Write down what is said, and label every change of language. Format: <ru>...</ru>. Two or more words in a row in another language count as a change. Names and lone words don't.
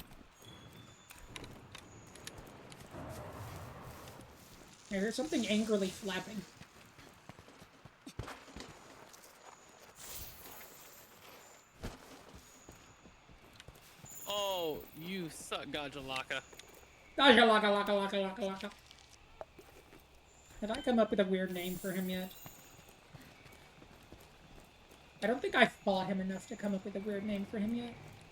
<en>I hear something angrily flapping. Oh, you suck, Gajalaka. Gaja laka laka laka laka laka. Have I come up with a weird name for him yet? I don't think I fought him enough to come up with a weird name for him yet.</en>